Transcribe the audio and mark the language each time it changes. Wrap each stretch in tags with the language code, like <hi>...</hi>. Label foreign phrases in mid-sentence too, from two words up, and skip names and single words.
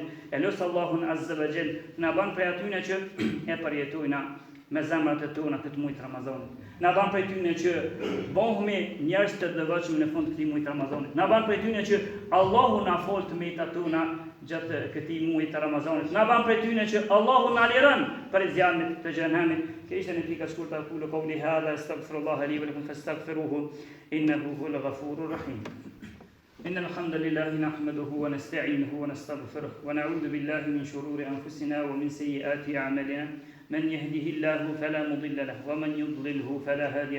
<sq>E lut Allahun</sq> <ar>عز وجل</ar> <sq>na ban prej atyre që e përjetojna me zemrat e tona këtë muaj të Ramazanit. Na ban prej tyre që bëhemi njerëz të devotshëm në fund të këtij muaji të Ramazanit. Na ban prej tyre që Allahu na fol të metat tona gjatë këtij muaji të Ramazanit. Na ban prej tyre që Allahu na liron për zjarmit të xhenemit. Që ishte në pika shkurtë</sq> <ar>أقول قولي هذا أستغفر الله لي ولكم فاستغفروه إنه هو الغفور الرحيم. إن الحمد لله نحمده ونستعينه ونستغفره ونعوذ بالله من شرور أنفسنا ومن سيئات أعمالنا من يهده الله فلا مضل له ومن يضلله فلا هادي</ar>